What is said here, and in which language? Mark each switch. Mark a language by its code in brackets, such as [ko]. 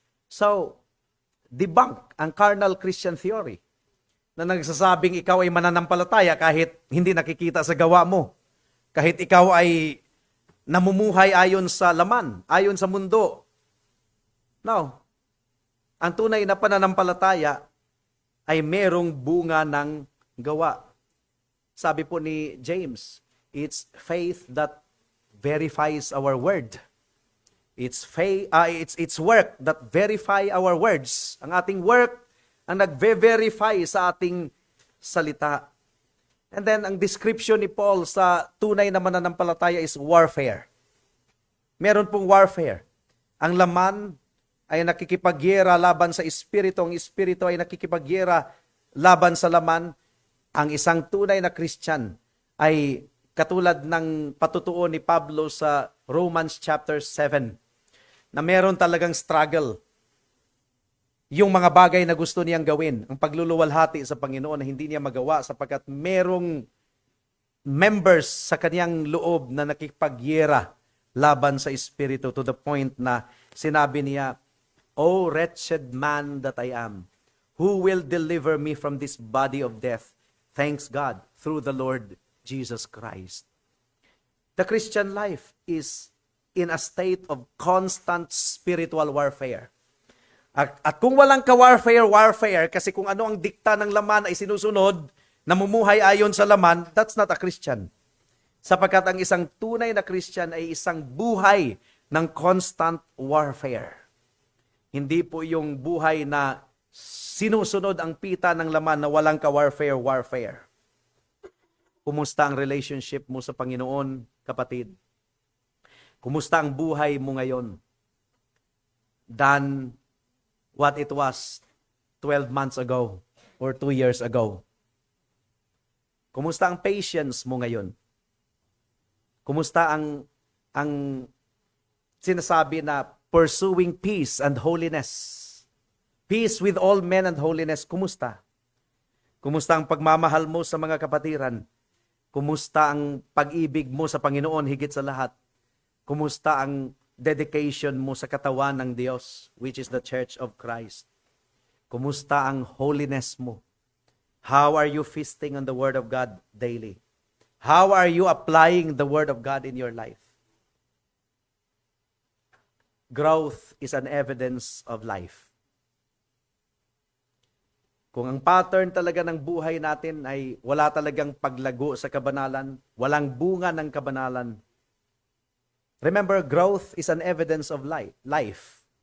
[tl] So, debunk ang carnal Christian theory na nagsasabing ikaw ay mananampalataya kahit hindi nakikita sa gawa mo. Kahit ikaw ay namumuhay ayon sa laman, ayon sa mundo. No. Ang tunay na pananampalataya ay merong bunga ng gawa. Sabi po ni [en] James, it's faith that verifies our word. It's work that verify our words. [tl] Ang ating work ang nagve-verify sa ating salita. [en] And then, [tl] ang description ni Paul sa tunay na mananampalataya is warfare. Meron pong warfare. Ang laman ay nakikipagyera laban sa espiritu. Ang espiritu ay nakikipagyera laban sa laman. Ang isang tunay na Christian ay katulad ng patutuo ni Pablo sa Romans chapter 7 na meron talagang struggle. Yung mga bagay na gusto niyang gawin, ang pagluluwalhati sa Panginoon na hindi niya magawa sapagkat merong members sa kaniyang loob na nakikipagyera laban sa espiritu to the point na sinabi niya, [en] "O wretched man that I am, who will deliver me from this body of death? Thanks God through the Lord Jesus Christ." The Christian life is in a state of constant spiritual warfare. [tl] At kung walang ka-warfare, kasi kung ano ang dikta ng laman ay sinusunod, namumuhay ayon sa laman, [en] that's not a Christian. [tl] Sapagkat ang isang tunay na Christian ay isang buhay ng constant warfare. Hindi po yung buhay na sinusunod ang pita ng laman na walang ka-warfare. Kumusta ang relationship mo sa Panginoon, kapatid? Kumusta ang buhay mo ngayon? [en] Than what it was 12 months ago or 2 years ago? [tl] Kumusta ang patience mo ngayon? Kumusta ang sinasabi na [en] pursuing peace and holiness? Peace with all men and holiness. [tl] Kumusta? Kumusta ang pagmamahal mo sa mga kapatiran? Kumusta ang pag-ibig mo sa Panginoon higit sa lahat? Kumusta ang dedication mo sa katawan ng Diyos, [en] which is the Church of Christ? [tl] Kumusta ang holiness mo? [en] How are you feasting on the Word of God daily? How are you applying the Word of God in your life? Growth is an evidence of life. [tl] Kung ang pattern talaga ng buhay natin ay wala talagang paglago sa kabanalan, walang bunga ng kabanalan, [en] remember, growth is an evidence of life.